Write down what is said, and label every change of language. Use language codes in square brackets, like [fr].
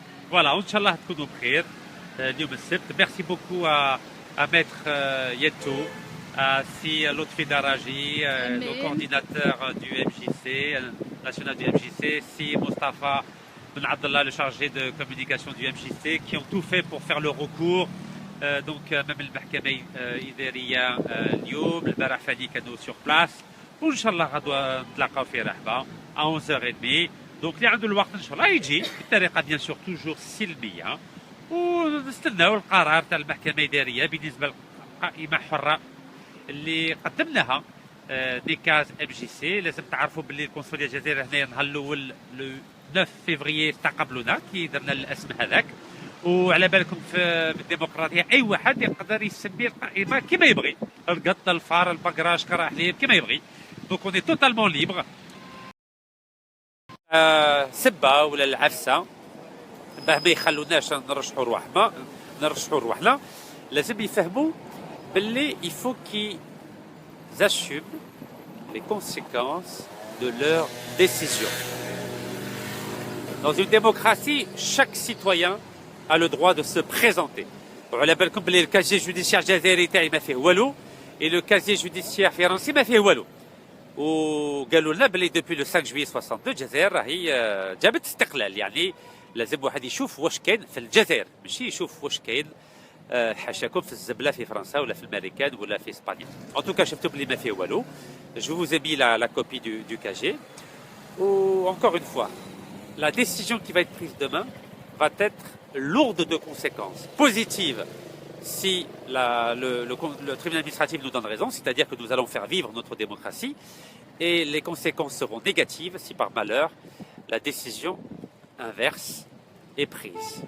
[ar] Voilà, Inch'Allah تكونوا بخير اليوم السبت. [fr] Merci beaucoup à Maître Yetou. Si Lotfi Daraji, le coordinateur du MJC, national du MJC, si Mostafa Ben Abdallah, le chargé de communication du MJC, qui ont tout fait pour faire le recours. Donc même le [ar] Mahkama Idariya اليوم البارح فاني كانوا [fr] sur place. [ar] وإن شاء الله غدوة نتلاقاو في رحبة [fr] à 11h30. [ar] Donc اللي عنده الوقت إن شاء الله يجي بطريقة [fr] bien sûr toujours [ar] سلمية، ونستناو القرار تاع المحكمة الإدارية بالنسبة لقائمة حرة اللي قدمناها دي كاز ام جي سي. لازم تعرفوا باللي القنصليه الجزائريه هنايا النهار الاول لو 9 فيفري استقبلونا كي درنا الاسم هذاك. وعلى بالكم في الديمقراطيه اي واحد يقدر يسمي القائمه كما يبغي، القط الفار البقراش كرا حليب كما يبغي. [fr] دونك اوني توتالمون ليبر. [ar] سبه ولا العفسه باه ما يخلوناش نرشحوا رواحنا لازم يفهموا باللي [fr] il faut qu'ils assument les conséquences de leurs décisions. Dans une démocratie, chaque citoyen a le droit de se présenter. [ar] وعلى بالكم باللي الكازي جوديسيير الجزائري تاعي ما فيه والو، [fr] et le casier judiciaire [ar] فرنسي ما فيه والو. وقالوا لنا باللي [fr] depuis le 5 juillet 62 [ar] الجزائر راهي جابت استقلال، يعني لازم واحد يشوف واش كاين في الجزائر، ماشي يشوف واش كاين حاشاكم في الزبله في فرنسا ولا في الامريكان ولا في اسبانيا. [fr] En tout cas [ar] شفتوا بلي ما فيه والو. [fr] Je vous ai mis la copie du casier. Ou encore une fois, la décision qui va être prise demain va être lourde de conséquences positives si le tribunal administratif nous donne raison, c'est-à-dire que nous allons faire vivre notre démocratie, et les conséquences seront négatives si par malheur la décision inverse est prise.